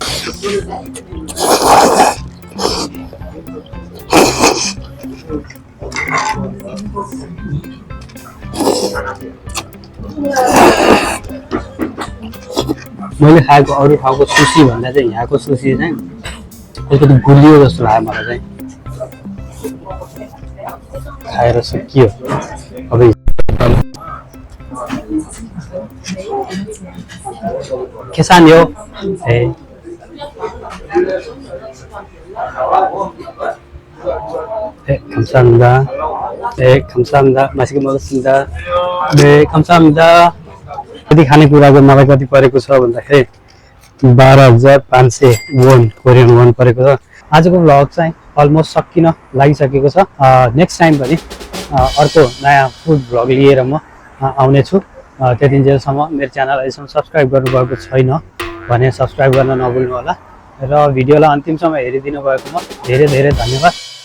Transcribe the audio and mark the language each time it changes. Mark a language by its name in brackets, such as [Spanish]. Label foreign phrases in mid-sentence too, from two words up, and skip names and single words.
[Nepali] मैले खाएको अरू ठाउँको सुसी भन्दा चाहिँ यहाँको सुसी चाहिँ अलिकति गुलियो जस्तो लाग्यो मलाई चाहिँ। खाएर सकियो। अब केसान हो 감사합니다. [Korean] 네, 감사합니다. 맛있게 먹었습니다. 네, 감사합니다. [Nepali] कति खानेकुराको मलाई कति परेको छ भन्दाखेरि 12,500 वोन, [English] Korean won [Nepali] परेको छ। आजको भ्लग चाहिँ अलमोस्ट सकिन लागिसकेको छ। [English] next time [Nepali] पनि अर्को नयाँ [English] food vlog [Nepali] लिएर म आउनेछु। त्यतिन्जेलसम्म मेरो च्यानल अहिलेसम्म सब्सक्राइब गर्नुभएको छैन भने सब्सक्राइब गर्न नभुल्नु होला र भिडियोलाई अन्तिमसम्म हेरिदिनु भएकोमा धेरै धेरै धन्यवाद।